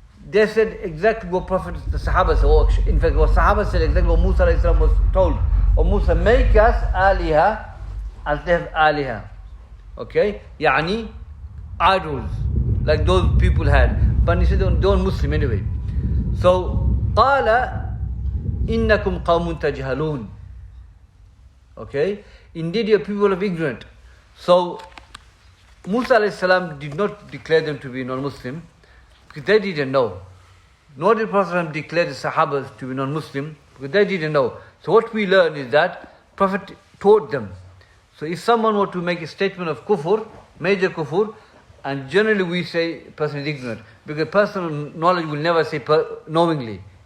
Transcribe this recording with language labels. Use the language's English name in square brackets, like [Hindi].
[English] They said exactly what Prophet, the Sahaba said. In fact, what Sahaba said exactly what Musa alayhi salam was told. O Musa, make us aliha as they have aliha. Okay? Yani, idols, like those people had. But he said, they weren't Muslim anyway. [Arabic] So, قَالَ إِنَّكُمْ قَوْمٌ تَجْهَلُونَ. [English] Okay? Indeed, you are people of ignorant. So, Musa alayhi salam did not declare them to be non-Muslim, because they didn't know. Nor did Prophet declare the Sahabas to be non-Muslim, because they didn't know. So what we learn is that Prophet taught them. So if someone were to make a statement of kufr, major kufr, and generally we say person is ignorant, because personal knowledge will never say knowingly.